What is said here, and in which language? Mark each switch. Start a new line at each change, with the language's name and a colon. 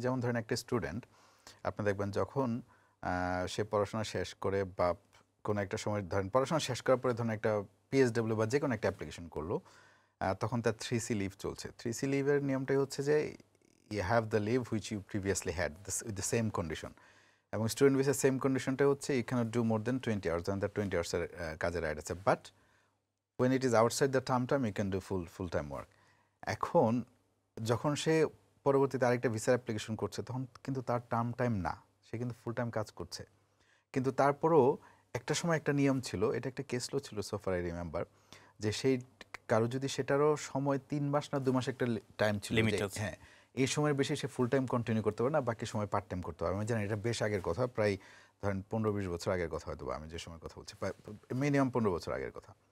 Bangla: যেমন ধরেন একটা স্টুডেন্ট, আপনি দেখবেন যখন সে পড়াশোনা শেষ করে বা কোনো একটা সময় ধরেন পড়াশোনা শেষ করার পরে ধরেন একটা PSW বা যে কোনো একটা অ্যাপ্লিকেশন করলো, তখন তার 3C লিভ চলছে। 3C লিভের নিয়মটাই হচ্ছে যে
English: You have the leave which you previously had with the same condition.
Bangla: এবং স্টুডেন্ট ভিসার সেম কন্ডিশনটা হচ্ছে
English: you can't do more than 20 hours,
Bangla: দেন তার 20 আওয়ার্সের কাজের রাইট আছে।
English: But when it is outside the term time you can do full time work.
Bangla: এখন যখন সে পরবর্তীতে আরেকটা ভিসার অ্যাপ্লিকেশন করছে তখন কিন্তু তার টার্ম টাইম না, সে কিন্তু ফুল টাইম কাজ করছে। কিন্তু তারপরও একটা সময় একটা নিয়ম ছিল, এটা একটা কেস লো ছিল
English: so far I remember,
Bangla: যে সেই কারো যদি সেটারও সময় 3 মাস না 2 মাস একটা টাইম ছিল, হ্যাঁ এই সময়ের বেশি সে ফুল টাইম কন্টিনিউ করতে পারে না, বাকি সময় পার্ট টাইম করতে পারে। আমি জানি এটা বেশ আগের কথা, প্রায় ধরেন 15-20 বছর আগের কথা হয়তো, আমি যে সময় কথা বলছি মিনিমাম 15 বছর আগের কথা।